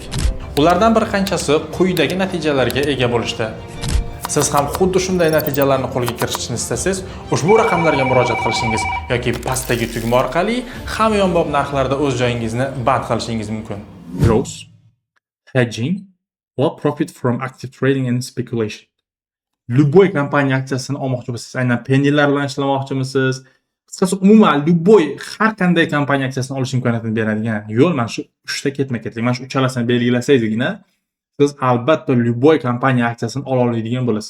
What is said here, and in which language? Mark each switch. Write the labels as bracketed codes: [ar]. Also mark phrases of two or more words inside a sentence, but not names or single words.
[uz] Ulardan bir qanchasi quyidagi natijalarga ega bo'lishdi. Siz ham xuddi shunday natijalarni qo'lga kiritishni istasangiz, ushbu raqamlarga murojaat qilishingiz yoki pastdagi tugma orqali hamyonbop narxlarda o'z joyingizni band qilishingiz mumkin. [en] Growth, hedging va profit from active trading and speculation. [uz] Любой kompaniya aksiyasini olmoqchi bo'lsangiz, aynan pennilar bilan ishlamoqchimisiz? Qisqasi umuman любой har qanday kompaniya aksiyasini olish imkoniyatini beradigan yo'l mana shu 3 ta ketma-ketlik. Mana shu uchalasini belgilasangizgina siz albatta любой kompaniya aksiyasini ola oladigan bo'lasiz.